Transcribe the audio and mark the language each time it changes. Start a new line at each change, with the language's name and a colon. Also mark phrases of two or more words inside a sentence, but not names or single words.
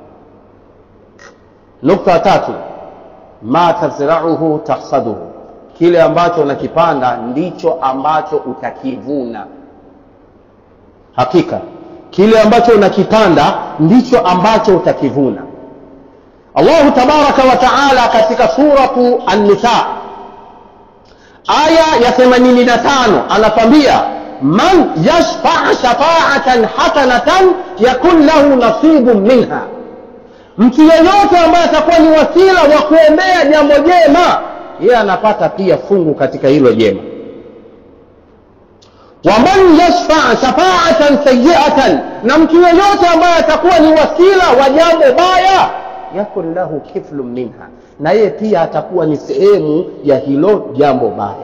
Swahili: Nukta tatu,
Arabic: ما تزرعه تحصده,
Swahili: kile ambacho unakipanda ndicho ambacho utakivuna. Hakika kile ambacho unakipanda ndicho ambacho utakivuna.
Arabic: الله تبارك وتعالى
Swahili: katika suratu An-Nisa aya ya 85 anatwambia,
Arabic: من يشفع شفاعة حسنة يكن له نصيب منها,
Swahili: mtu yeyote ambaye atakuwa ni wasila wa kuombea jambo jema, yeye anapata pia fungu katika hilo jema.
Arabic: ومن يشفع شفاعة سيئة,
Swahili: na mtu yeyote ambaye atakuwa ni wasila wa jambo baya,
Arabic: يكن له كفل منها,
Swahili: na yeye pia atakuwa ni sehemu ya hilo jambo baya.